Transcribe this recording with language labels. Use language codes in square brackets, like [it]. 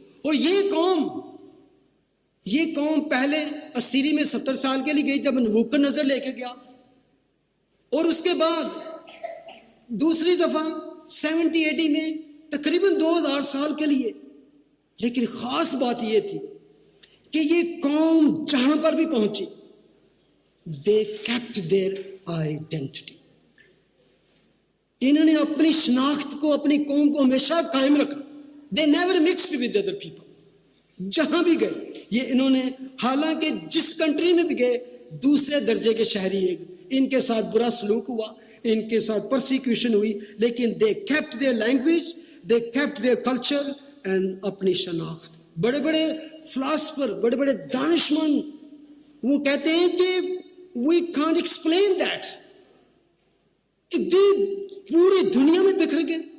[ur] اور یہ قوم پہلے اسیری میں 70 سال کے لیے گئی جب نبوکد نظر لے کے گیا، اور اس کے بعد دوسری دفعہ 70 AD میں تقریباً 2000 سال کے لیے. لیکن خاص بات یہ تھی کہ یہ قوم جہاں پر بھی پہنچی، [en] they kept their identity. [ur] انہوں نے اپنی شناخت کو، اپنی قوم کو ہمیشہ قائم رکھا. [en] they never mixed with other people. [ur] جہاں بھی گئے یہ انہوں نے، حالانکہ جس کنٹری میں بھی گئے دوسرے درجے کے شہری ہیں، ان کے ساتھ برا سلوک ہوا، ان کے ساتھ پرسیکیوشن ہوئی، لیکن [en] they kept their language, they kept their culture and [ur] اپنی شناخت. بڑے بڑے فلاسفر، بڑے بڑے دانشمند وہ کہتے ہیں کہ [en] we can't explain that، [ur] کہ پوری دنیا میں بکھر گئے.